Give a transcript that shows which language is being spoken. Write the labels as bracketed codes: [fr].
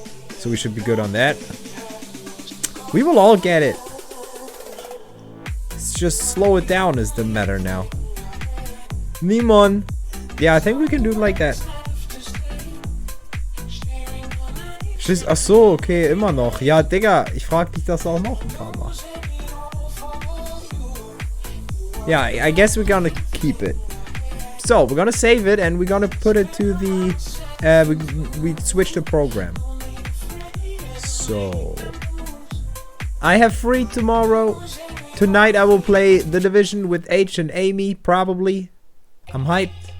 [en] So we should be good on that. We will all get it. It's just slow it down is the matter now. Nimon. Yeah, I think we can do it like that. [de] Ach so, okay, immer noch. Ja, Digga, ich frag dich das auch noch ein paar Mal. [en] Yeah, I guess we're gonna keep it. So, we're gonna save it and we're gonna put it to the... we switch the program. So... I have free tomorrow. Tonight I will play The Division with H and Amy, probably. I'm hyped.